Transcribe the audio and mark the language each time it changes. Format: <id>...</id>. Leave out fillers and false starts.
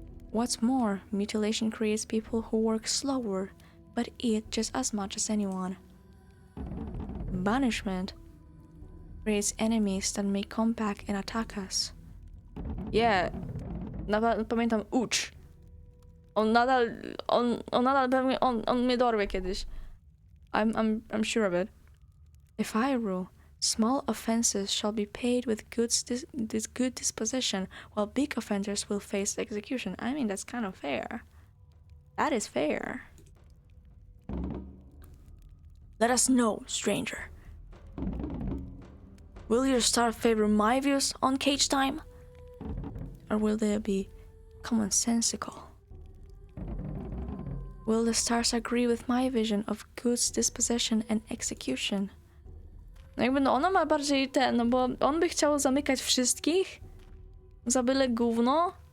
<en>What's more, mutilation creates people who work slower, but eat just as much as anyone. Banishment creates enemies that may come back and attack us.</en> <pl>Yeah, pamiętam ucz. On nadal pewnie, on mnie dorwie kiedyś.</pl> <en>I'm sure of it. If I rule, small offenses shall be paid with good disposition, while big offenders will face execution. I mean, that's kind of fair. That is fair. Let us know, stranger. Will your star favor my views on cage time? Or will they be commonsensical? Will the stars agree with my vision of good disposition and execution?</en> <pl>No jakby no ona ma bardziej no bo on by chciał zamykać wszystkich za byle gówno.</pl>